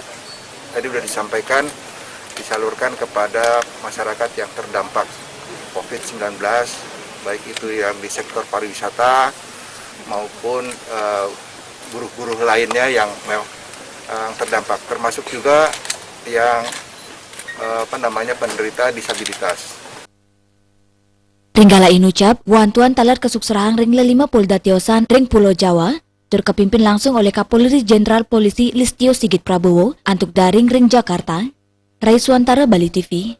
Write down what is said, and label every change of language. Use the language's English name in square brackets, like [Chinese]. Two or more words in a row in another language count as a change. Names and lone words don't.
[Indonesian] Tadi sudah disampaikan disalurkan kepada masyarakat yang terdampak COVID-19, baik itu yang di sektor pariwisata maupun buruh-buruh lainnya yang terdampak, termasuk juga yang penderita disabilitas. [Balinese] Ringgala inucap, wantuan talar kesukserahan ring lelima Polda Tiosan ring Pulau Jawa terkepimpin [Indonesian] langsung oleh Kapolri Jenderal Polisi Listio Sigit Prabowo [Balinese] antuk daring ring Jakarta. Raiswantara Bali TV.